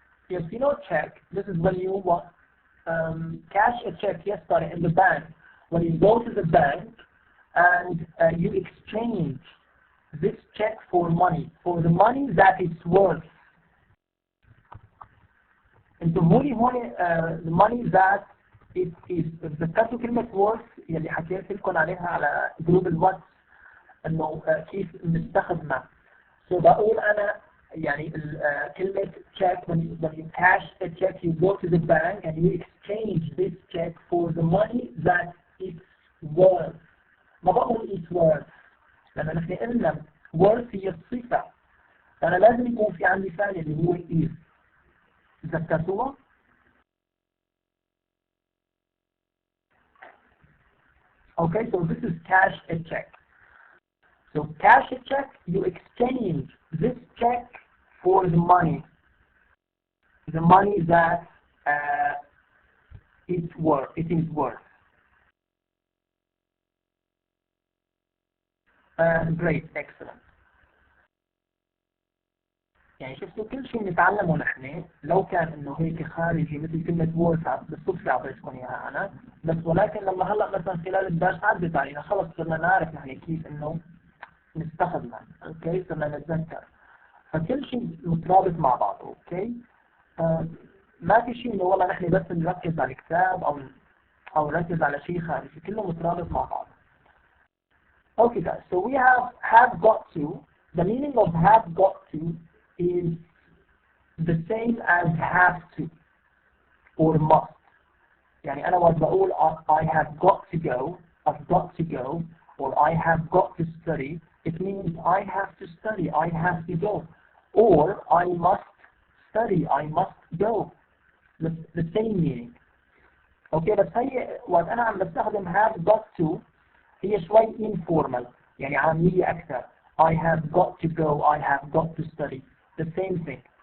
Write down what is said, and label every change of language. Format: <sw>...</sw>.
<en>Yes, you know check. This is when you cash a check. Yes, sorry, in the bank. When you go to the bank and you exchange this check for money, for the money that it's worth.</en> <ar>انتم هون</ar> <en>the money that it is.</en> <ar>ذكرتوا كلمة worth يلي حكيت لكم عليها على جروب الواتس انه كيف نستخدمها.</ar> <en>So</en> <ar>بقول انا يعني كلمة</ar> <en>check when you cash a check you go to the bank and you exchange this check for the money that it's worth.</en> <ar>ما بقول it's worth لأن نحن قلنا worth هي الصفة. فأنا لازم يكون في عندي فعل اللي هو is.</ar> <en>ذكرتوها؟ Okay, so this is cash a check. So cash a check, you exchange this check for the money that it is worth. Great, excellent.</en> <ar>يعني شفتوا كل شيء بنتعلمه نحن لو كان انه هيك خارجي مثل كلمة وورث بالصدفة اعطيتكم اياها انا بس ولكن لما هلا مثلا خلال الدرس عدت علينا خلص صرنا نعرف نحن كيف انه نستخدمها. اوكي صرنا نتذكر فكل شيء مترابط مع بعضه. اوكي ما في شيء انه والله نحن بس نركز على الكتاب او نركز على شيء خارجي كله مترابط مع بعض.</ar> <en>Okay guys, so we have got to. The meaning of have got to is the same as have to or must.</en> <ar>يعني أنا وقت بقول</ar> <en>I have got to go, I've got to go, or I have got to study, it means I have to study, I have to go, or I must study, I must go. The same meaning.</en> <ar>Okay, بس هي وقت أنا عم بستخدم have got to هي شوي informal يعني عامية أكثر.</ar> <en>I have got to go, I have got to study. The same thing.</en>